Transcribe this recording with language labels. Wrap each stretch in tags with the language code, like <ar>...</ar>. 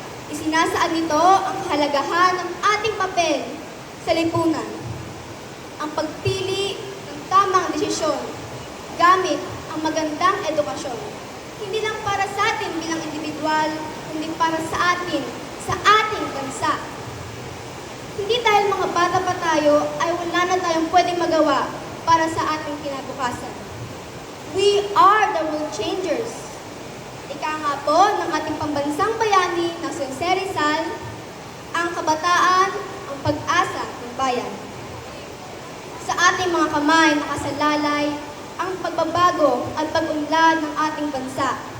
<tl>Isinasaad nito ang kahalagahan ng ating papel sa lipunan, ang pagpili ng tamang desisyon gamit ang magandang edukasyon. Hindi lang para sa atin bilang individual, kundi para sa atin, sa ating bansa. Hindi dahil mga bata pa tayo ay wala na tayong pwedeng magawa para sa ating kinabukasan.</tl> <en>We are the world changers.</en> <tl>Ika nga po ng ating pambansang bayani ng Jose Rizal, ang kabataan, ang pag-asa ng bayan. Sa ating mga kamay nakasalalay ang pagbabago at pag-unlad ng ating bansa.</tl>